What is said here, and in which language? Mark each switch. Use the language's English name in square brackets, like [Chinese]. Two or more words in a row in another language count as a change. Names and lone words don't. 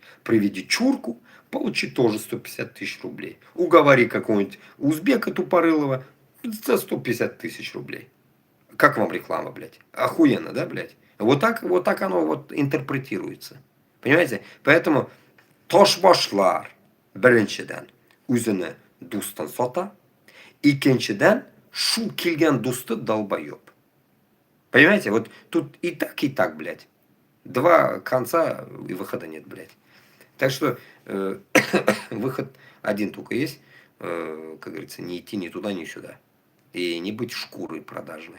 [Russian] Приведи чурку, получи тоже 150 тысяч рублей. Уговори какого-нибудь узбека тупорылого за 150 тысяч рублей. Как вам реклама, блядь? Охуенно, да, блядь? Вот так оно вот интерпретируется. Понимаете? Поэтому [Uzbek] tosh boshlar birinchidan o'zini do'stdan sotar, ikkinchidan shu kelgan do'sti долбоёб. [Russian] Понимаете? Вот тут и так, блядь. Два конца и выхода нет, блядь. Так что выход один только есть. Как говорится, не идти ни туда, ни сюда. И не быть шкурой продажной.